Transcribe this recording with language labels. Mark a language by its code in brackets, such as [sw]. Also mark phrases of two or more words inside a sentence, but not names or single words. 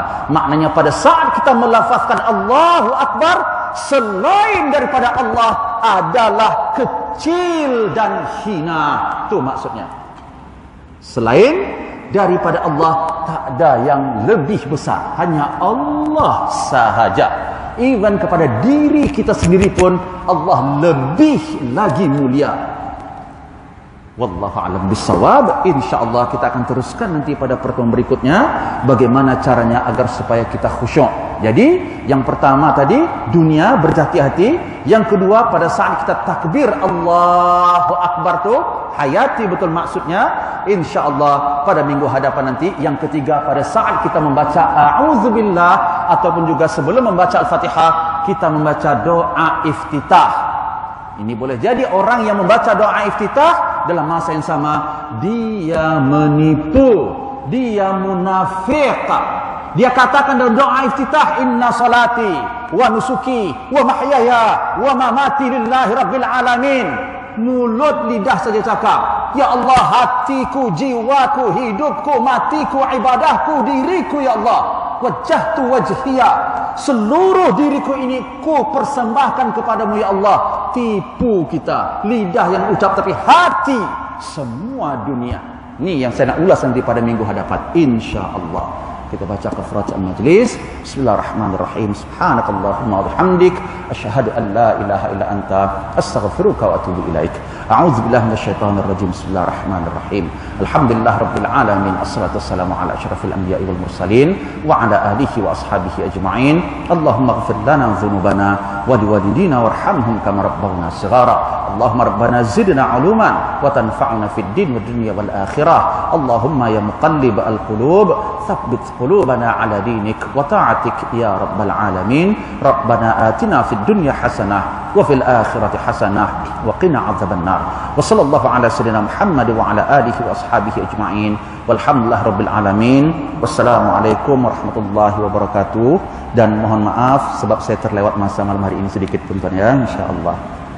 [ms] Maknanya pada saat kita melafazkan [ar] الله أكبر, [ms] selain daripada Allah adalah kecil dan hina. Itu maksudnya. Selain daripada Allah tak ada yang lebih besar, hanya Allah sahaja. Even kepada diri kita sendiri pun Allah lebih lagi mulia. [ar] والله أعلم بالصواب. [ms] Insyaallah kita akan teruskan nanti pada pertemuan berikutnya bagaimana caranya agar supaya kita khusyuk. Jadi yang pertama tadi dunia berhati-hati, yang kedua pada saat kita takbir [ar] الله أكبر [ms] tu hayati betul maksudnya, insyaallah pada minggu hadapan nanti. Yang ketiga pada saat kita membaca a'udzubillah ataupun juga sebelum membaca Al-Fatihah kita membaca doa iftitah. Ini boleh jadi orang yang membaca doa iftitah dalam masa yang sama dia menipu, dia munafik. Dia katakan dalam doa iftitah, [ar] إن صلاتي ونسكي ومحياي ومماتي لله رب العالمين. [ms] Mulut lidah saja cakap, ya Allah, hatiku, jiwaku, hidupku, matiku, ibadahku, diriku, ya Allah, [ar] وجهت وجهي, [ms] seluruh diriku ini ku persembahkan kepadamu, ya Allah. Tipu kita, lidah yang ucap tapi hati semua dunia. Ini yang saya nak ulas nanti pada minggu hadapan, [ar] إن شاء الله. [ms] Kita baca kafaratul majlis. [ar] بسم الله الرحمن الرحيم. سبحانك اللهم وبحمدك أشهد أن لا إله إلا أنت أستغفرك وأتوب إليك. أعوذ بالله من الشيطان الرجيم. بسم الله الرحمن الرحيم. الحمد لله رب العالمين. والصلاة والسلام على أشرف الأنبياء والمرسلين وعلى آله وأصحابه أجمعين. اللهم اغفر لنا ذنوبنا ولوالدينا وارحمهم كما ربونا صغارا. اللهم ربنا زدنا علما وتنفعنا في الدين والدنيا والآخرة. اللهم يا مقلب القلوب ثبت قلوبنا على دينك وطاعتك يا رب العالمين. ربنا آتنا في الدنيا حسنة وفي الآخرة حسنة وقنا عذاب النار. وصلى الله على سيدنا محمد وعلى آله وأصحابه أجمعين. والحمد لله رب العالمين. والسلام عليكم ورحمة الله وبركاته. [ms] Dan mohon maaf sebab saya terlewat masa malam hari ini sedikit tuan-tuan ya, insyaallah.